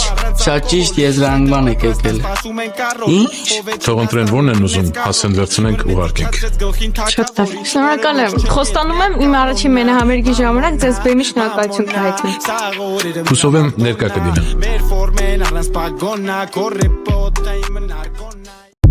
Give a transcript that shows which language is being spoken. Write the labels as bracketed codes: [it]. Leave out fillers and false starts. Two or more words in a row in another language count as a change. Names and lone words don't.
[hy] Շատ ճիշտ եզրանման եք եկել։ Ինչ։ Թող ընտրեն որն են ուզում, հասեն վերցնենք ուղարկենք։ Շատ լավ։ Շնորհակալ եմ։ Խոստանում եմ իմ առաջին մենահամերգի ժամանակ ձեզ բեմի շնորհակալություն կհայտնեմ։ Հուսով եմ ներկա կլինեմ։ Formen arranz pagona, corre pota y me narcona.